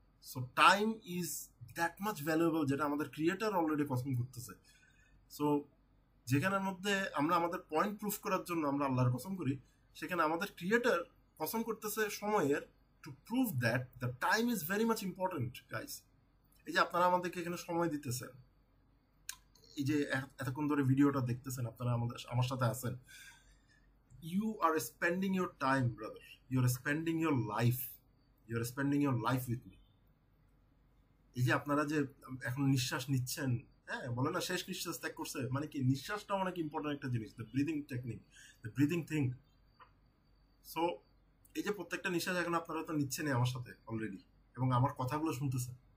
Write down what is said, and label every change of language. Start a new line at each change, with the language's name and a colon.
English: so time is that much valuable,
Bangla: যেটা আমাদের creator already কসম করতেছে। সো যেখানের মধ্যে আমরা আমাদের পয়েন্ট প্রুফ করার জন্য আমরা আল্লাহর কসম করি, সেখানে আমাদের ক্রিয়েটার কসম করতেছে সময়ের,
English: To prove that the time is very much important guys.
Bangla: এই যে আপনারা আমাদেরকে এখানে সময় দিতেছেন, এই যে এতক্ষণ ধরে ভিডিওটা দেখতেছেন, আপনারা আমার সাথে আছেন,
English: you are spending your time, brother, you are spending your life, you are spending your life with me.
Bangla: এই যে আপনারা যে এখন নিঃশ্বাস নিচ্ছেন, হ্যাঁ, বলে না শেষ নিঃশ্বাস ত্যাগ করছে, মানে কি নিঃশ্বাসটা অনেক ইম্পর্টেন্ট একটা জিনিস,
English: The breathing technique, the breathing thing.
Bangla: So এই যে প্রত্যেকটা নিঃশ্বাস এখন আপনারা তো নিচ্ছেন আমার সাথে অলরেডি, এবং আমার কথাগুলো শুনতেছেন।